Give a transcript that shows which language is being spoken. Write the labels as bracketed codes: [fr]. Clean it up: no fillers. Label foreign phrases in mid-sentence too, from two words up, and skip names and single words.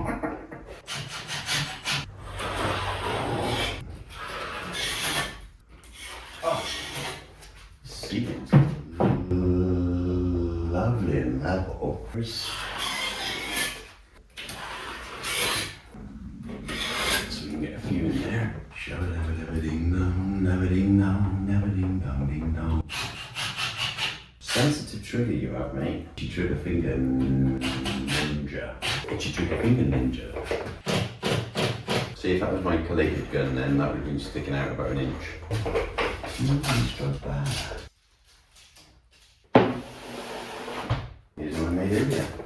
[en] Oh, sealed. Lovely and level. So we can get a few in there. Shabba-dabba-dabba-ding-dong, dabba-ding-dong, dabba-ding-dong, ding-dong. Sensitive trigger you have, mate. Itchy trigger finger ninja. Itchy trigger finger ninja. See, if that was my collated gun, then that would have been sticking out about an inch. It's not bad. Here's one I made earlier.